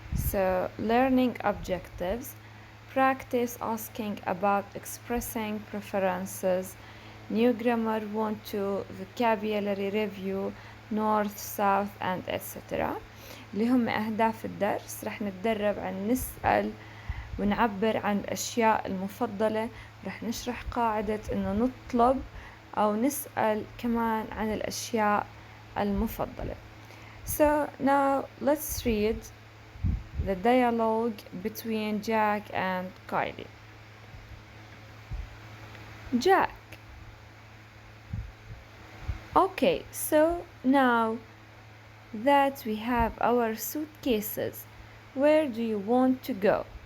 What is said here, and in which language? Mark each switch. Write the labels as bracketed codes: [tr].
[en] So, learning objectives: practice asking about expressing preferences, new grammar 1-2, vocabulary review, north, south, and etc. [ar] اللي هم أهداف الدرس. رح نتدرب عن نسأل ونعبر عن الأشياء المفضلة. رح نشرح قاعدة إنه نطلب أو نسأل كمان عن الأشياء المفضلة. [en] So now let's read the dialogue between Jack and Kylie. Jack: okay, so now that we have our suitcases, where do you want to go?